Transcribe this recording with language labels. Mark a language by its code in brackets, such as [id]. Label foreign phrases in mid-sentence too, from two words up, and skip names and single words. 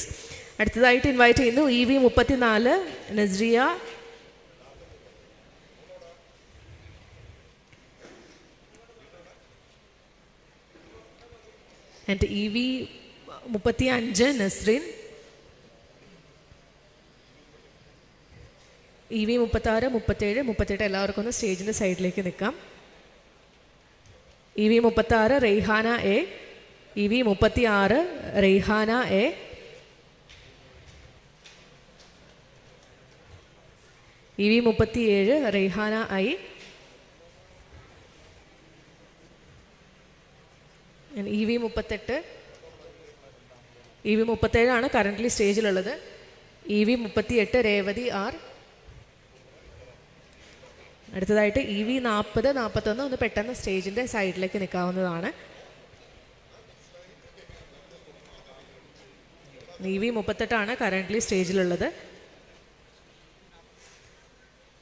[ml] അടുത്തതായിട്ട് ഇൻവൈറ്റ് ചെയ്യുന്നു EV 34, നസ്രിയ, ആൻഡ് EV 35, നസ്രിൻ. EV 36, 37, 38 എല്ലാവർക്കും ഒന്ന് സ്റ്റേജിൻ്റെ സൈഡിലേക്ക് നിൽക്കാം. EV 36, റെയ്ഹാന A, EV 36, റെയ്ഹാന A. EV 37, റെയ്ഹാന I. EV 38, EV 37 ആണ് കറൻ്റ്ലി സ്റ്റേജിലുള്ളത്. EV 38, രേവതി R. അടുത്തതായിട്ട് EV 40, 41 ഒന്ന് പെട്ടെന്ന് സ്റ്റേജിൻ്റെ സൈഡിലേക്ക് നിൽക്കാവുന്നതാണ്. EV 38 ആണ് കറൻ്റ്ലി സ്റ്റേജിലുള്ളത്.